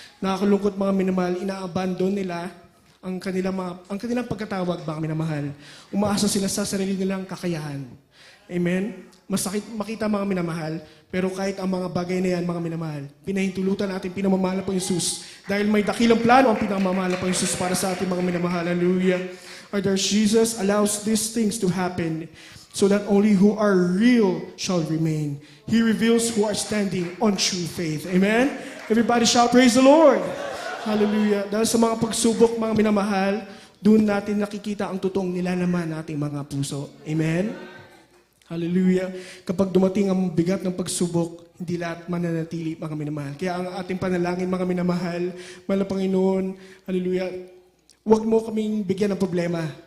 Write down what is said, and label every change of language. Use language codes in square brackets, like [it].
[tl] Nakakalungkot, mga minamahal, ina-abandon nila ang kanilang pagkatawag, mga minamahal. Umaasa sila sa sarili nilang kakayahan. Amen? Masakit makita, mga minamahal, pero kahit ang mga bagay na yan, mga minamahal, pinahintulutan natin pinamamahal na Panginoong Jesus dahil may dakilang plano ang pinamamahal na Panginoong Jesus para sa ating mga minamahal. Hallelujah. [en] Our dear Jesus allows these things to happen so that only who are real shall remain. He reveals who are standing on true faith. Amen? Everybody shout, praise the Lord! Hallelujah. [tl] Dahil sa mga pagsubok, mga minamahal, doon natin nakikita ang totoong nilalaman nating mga puso. Amen? Hallelujah. Kapag dumating ang bigat ng pagsubok, hindi lahat mananatili, mga minamahal. Kaya ang ating panalangin, mga minamahal, mahal na Panginoon, hallelujah, huwag mo kaming bigyan ng problema.